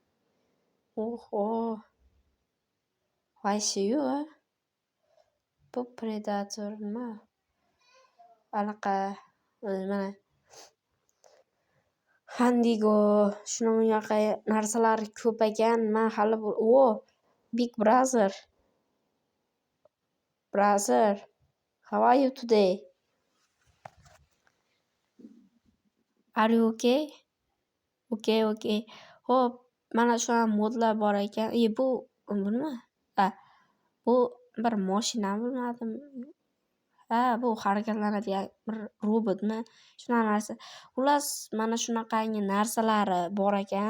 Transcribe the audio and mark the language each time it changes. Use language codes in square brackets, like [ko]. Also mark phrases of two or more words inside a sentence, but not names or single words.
[uz] Voy shu-yu. Bu Predator nima? Anaqa mana Handigo, shunaqa narsalar ko'p ekan. Men hali Big Brother. [en] Brother, how are you today? Are you okay? Okay. [uz] Xo'p, mana shu modlar bor ekan. Bu nima? Bu bir mashina bo'lmadimi? Bu harakatlanadigan bir robotmi? Shunaqa narsa. Xullas, mana shunaqangi narsalari bor ekan.